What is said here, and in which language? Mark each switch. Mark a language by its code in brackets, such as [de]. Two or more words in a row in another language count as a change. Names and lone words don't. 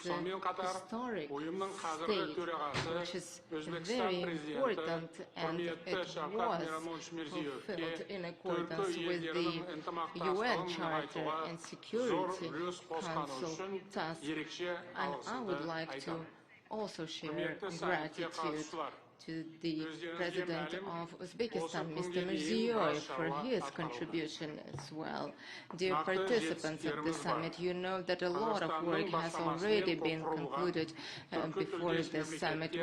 [kk] Сонымен қатар, ұйымның қазіргі төрағасы Өзбекстан президенті құрметті Шавкат Мирзиёевке түркі елдерінің ынтымақтастығын нығайтуға зор үлес қосқаны үшін ерекше алғысымды айтамын. [en] Also share gratitude to the President of Uzbekistan, Mr. Mирзиёев, for his contribution as well. Dear participants of the summit, you know that a lot of work has already been concluded before this summit.